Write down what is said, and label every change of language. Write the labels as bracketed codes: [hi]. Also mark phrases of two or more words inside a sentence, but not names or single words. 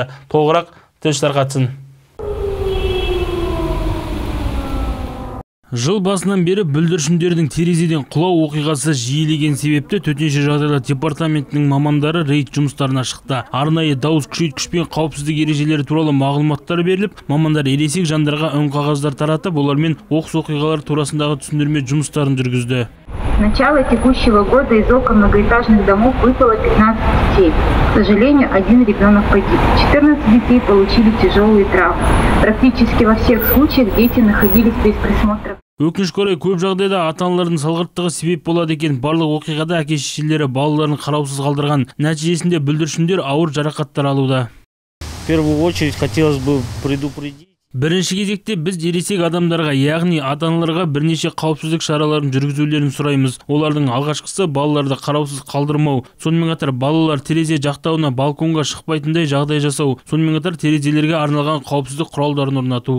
[kk] Толығырақ тілші тарқатсын. Жыл басынан бері бүлдіршіндердің терезеден құлау оқиғасы жиілеген себепті төтенше жағдайлар департаментінің мамандары рейд жұмыстарына шықты. Арнайы дауыс күшейткішпен қауіпсіздік ережелері туралы мағлұматтар беріліп, мамандар ересек жандарға үн-қағаздар таратып, олармен оқыс оқиғалар турасындағы түсіндірме жұмыстарын жүргізді. [ru] С начала текущего года из окон многоэтажных домов выпало 15 детей. К сожалению, один ребенок погиб. 14 детей получили тяжелые травмы. Практически во всех случаях дети находились без присмотра. [kk] Өкінішке орай көп жағдайда ата-аналардың салғырттығы себеп болады екен. Барлық оқиғада әке-шешелері балаларын қараусыз қалдырған. Нәтижесінде бүлдіршіндер ауыр жарақаттар алуда. [ru] В первую очередь хотелось бы предупредить. [kk] Бірінші кезекте біз ересек адамдарға, яғни ата-аналарға бірнеше қауіпсіздік шараларын жүргізулерін сұраймыз. Олардың алғашқысы балаларды қараусыз қалдырмау. Сонымен қатар балалар терезе жақтауына, балконға шықпайтындай жағдай жасау. Сонымен қатар терезелерге арналған қауіпсіздік құралдарын орнату.